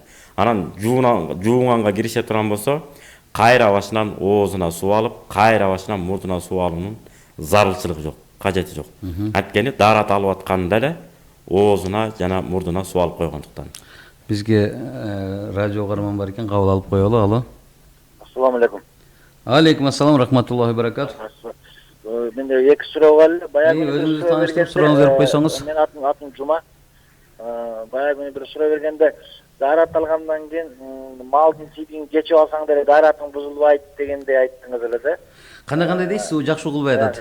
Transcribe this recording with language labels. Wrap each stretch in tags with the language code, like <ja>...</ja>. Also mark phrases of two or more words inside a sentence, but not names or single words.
<ky>Анан жуунганга кирише турган болсо, кайра башынан оозуна суу алып, кайра башынан мурдуна суу алуунун зарылчылыгы жок, кажети жок. Анткени daarat алып атканда эле оозуна жана мурдуна суу алып койгондуктан. Бизге радио угарман бар экен, кабыл алып коелу. Алло.</ky> <ar>السلام عليكم. عليكم السلام، رحمة الله بركات.</ar> <ky>Менде эки суроо бар эле. Баягы өзүңүздү тааныштырып сурооңузду берип койсоңуз. Мен атым Жума. Баягы бир суроо бергенде daarat алгандан кийин малдын сийдигин кечип алсаң деле daaratың бузулбайт дегенди айттыңыз эле да. Кандай дейсиз? Жакшы угулбай атат.</ky>